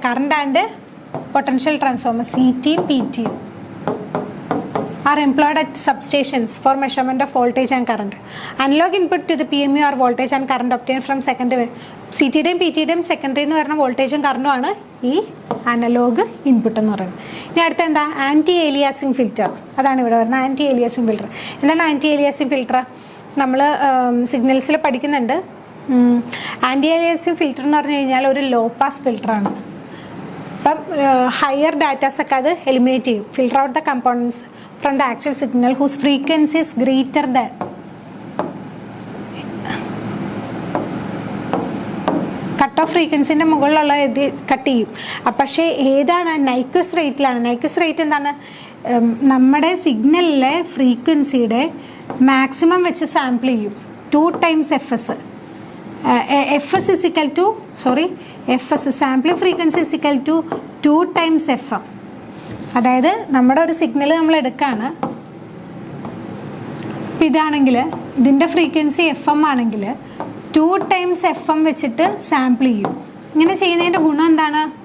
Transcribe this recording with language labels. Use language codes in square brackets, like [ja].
[en] Current and potential transformer CT PT are employed at substations for measurement of voltage and current. Analog input to the PMU are voltage and current obtained from secondary. [ml] CTയുടെയും PTയുടെയും secondary എന്ന് പറയുന്ന വോൾട്ടേജും കറണ്ടും ആണ് ഈ analogue input എന്ന് പറയുന്നത്. ഇനി അടുത്ത എന്താ? Anti aliasing filter. അതാണ് ഇവിടെ വരുന്നത് ആൻറ്റി ഏലിയാസിങ് ഫിൽറ്റർ. എന്താണ് ആൻറ്റി ഏലിയാസിങ് ഫിൽറ്റർ? നമ്മൾ സിഗ്നൽസിൽ പഠിക്കുന്നുണ്ട്. ആൻറ്റി ഏലിയാസിങ് ഫിൽറ്റർ എന്ന് പറഞ്ഞു കഴിഞ്ഞാൽ ഒരു ലോ പാസ് ഫിൽറ്ററാണ്. അപ്പം ഹയർ ഡാറ്റാസൊക്കെ അത് എലിമിനേറ്റ് ചെയ്യും. [en] Filter out the components from the actual signal whose frequency is greater than. [ml] Cut off ഫ്രീക്വൻസിൻ്റെ മുകളിലുള്ള ഇത് കട്ട് ചെയ്യും. പക്ഷേ ഏതാണ്? നൈക്വസ് റേറ്റിലാണ്. നൈക്വസ് റേറ്റ് എന്താണ്? നമ്മുടെ സിഗ്നലിലെ ഫ്രീക്വൻസിയുടെ മാക്സിമം വെച്ച് സാമ്പിൾ ചെയ്യും. [en] 2 times FS. FS is equal to, FS sampling frequency is equal to 2 times FM. [ml] അതായത് നമ്മുടെ ഒരു സിഗ്നൽ നമ്മൾ എടുക്കുകയാണ്. ഇതാണെങ്കിൽ ഇതിൻ്റെ ഫ്രീക്വൻസി FM ആണെങ്കിൽ 2 times FM വെച്ചിട്ട് സാമ്പിൾ ചെയ്യും. ഇങ്ങനെ ചെയ്യുന്നതിൻ്റെ ഗുണം എന്താണ്?